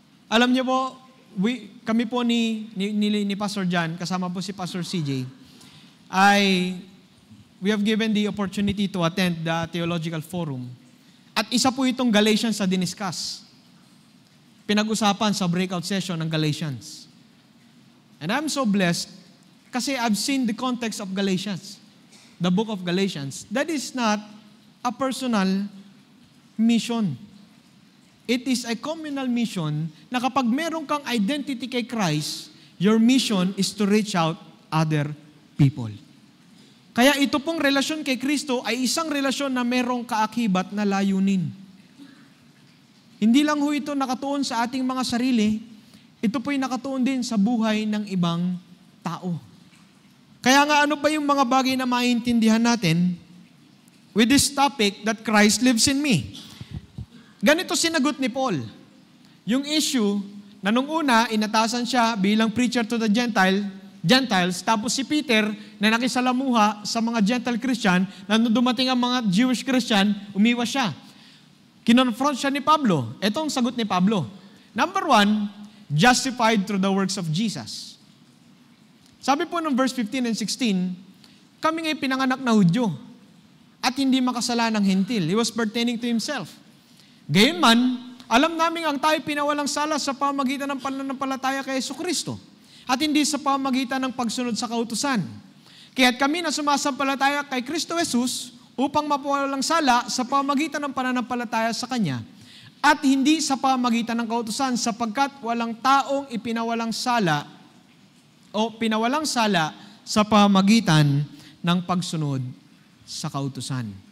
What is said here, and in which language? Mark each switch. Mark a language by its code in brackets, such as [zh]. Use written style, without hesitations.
[tl] Alam niyo po, kami po ni Pastor John, kasama po si Pastor CJ, [en] we have given the opportunity to attend the Theological Forum. [tl] At isa po itong Galatians sa diniscuss. Pinag-usapan sa breakout session ng Galatians. [en] And I'm so blessed kasi I've seen the context of Galatians, the book of Galatians. That is not a personal mission. It is a communal mission [tl] na kapag meron kang [en] identity kay Christ, your mission is to reach out other people. [tl] Kaya ito pong relasyon kay Kristo ay isang relasyon na merong kaakibat na layunin. Hindi lang ho ito nakatuon sa ating mga sarili, ito po'y nakatuon din sa buhay ng ibang tao. Kaya nga ano ba yung mga bagay na maintindihan natin [en] with this topic that Christ lives in me? [tl] Ganito sinagot ni Paul. Yung issue na nung una, inatasan siya bilang [en] preacher to the Gentiles, [tl] tapos si Peter na nakisalamuha sa mga Gentile Christian, na nung dumating ang mga Jewish Christian, umiwas siya. Kinonfront siya ni Pablo. Ito ang sagot ni Pablo. [en] Number 1, justified through the works of Jesus. [tl] Sabi po ng verse 15 and 16, kami nga'y pinanganak na Hudyo at hindi makasalanang hentil. [en] He was pertaining to himself. [tl] Gayunman, alam namin ang tayo pinawalang sala sa pamagitan ng pananampalataya kay Jesucristo at hindi sa pamagitan ng pagsunod sa kautusan. Kaya't kami na sumasampalataya kay Kristo Jesus upang mapawalang sala sa pamagitan ng pananampalataya sa Kanya at hindi sa pamagitan ng kautusan sapagkat walang taong ipinawalang sala o pinawalang sala sa pamagitan ng pagsunod sa kautusan.